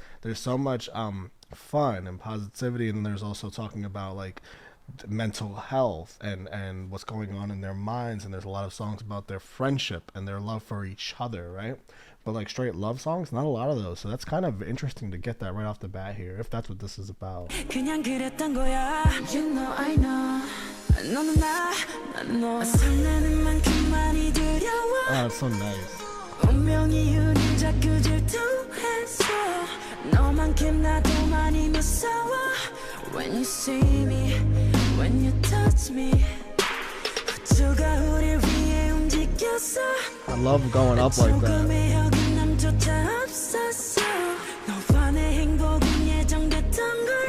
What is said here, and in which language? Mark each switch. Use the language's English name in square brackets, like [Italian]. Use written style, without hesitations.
[English] There's so much fun and positivity, and there's also talking about like mental health and what's going on in their minds, and there's a lot of songs about their friendship and their love for each other, right? But like straight love songs, not a lot of those. So that's kind of interesting to get that right off the bat here, if that's what this is about. [Korean] 그냥 그랬던 거야. [English] You know I know. [Korean] 너는 나 설레는 만큼 [English] That's so nice. [Korean] 운명이 우릴 자꾸 질투해서 너만큼 나도 많이 무서워. [English] When you see me, when you touch me, [Korean] 우주가 우릴 위해 움직였어. [English] I love going up like that. [Korean] 조금의 어긋남조차 없었어. 너와 내 행복은 예정됐던 걸.